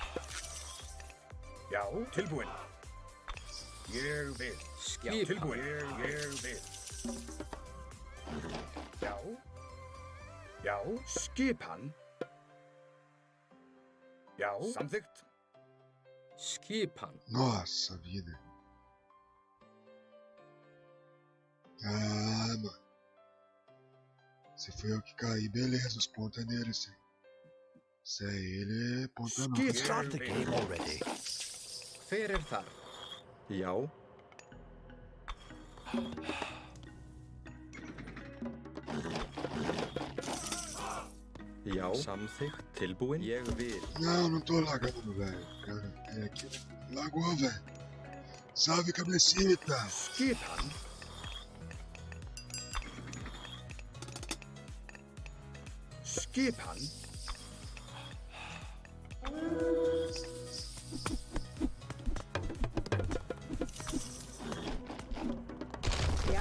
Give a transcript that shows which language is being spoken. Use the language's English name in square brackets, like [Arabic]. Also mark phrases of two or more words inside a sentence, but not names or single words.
[Icelandic] Já. Tilbúin. Ég vil. Skipan. Tilbúin. Ég vil. Já. Já. Skipan. Já. Samþykkt. Skipan. [Portuguese] Nossa vida. Ah, mano. Se foi eu que caí, beleza. Os pontos é dele, sim. Isso aí, ele é ponta não. [English] Skip. Start the game already. [Icelandic] Hver er þar? Já. Já. Samþykkt. Tilbúin. Ég vil. [Portuguese] Não, não tô lagando, velho. Cara, é aqui. Lagou, velho. Salve, cabecita. [Icelandic] Skipan. Skipan. Já.